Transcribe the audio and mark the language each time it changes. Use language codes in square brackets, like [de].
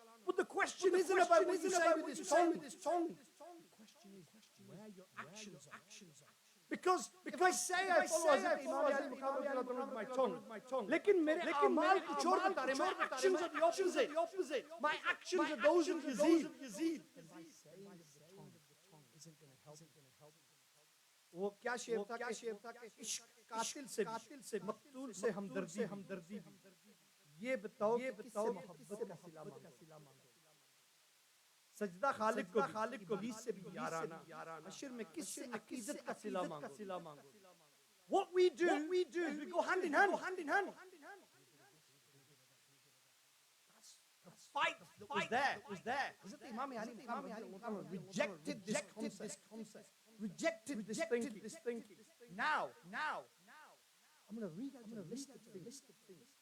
[en] But the question isn't about what you say with this tongue. The question is where your actions are. Because if I say I follow Hazrat Imam Ali with my tongue, [hi] lekin mere a'mal kuch aur bata rahe, [en] my actions are the opposite. My actions are those of Yazid. And by saying the tongue isn't going to help, [hi] वो क्या शेर था कि इश्क कातिल से मकतूल से हमदर्दी भी। ये बताओ कि किससे मोहब्बत का सिला मांगो। सजदा खालिक को बीस से भी याराना, हश्र में किससे अकीदत का सिला मांगो। [en] What we do is we go hand in hand. The fight was there. Hazrat Imam Ali rejected this concept, rejected this thinking. Now, I'm going to read out a list of things.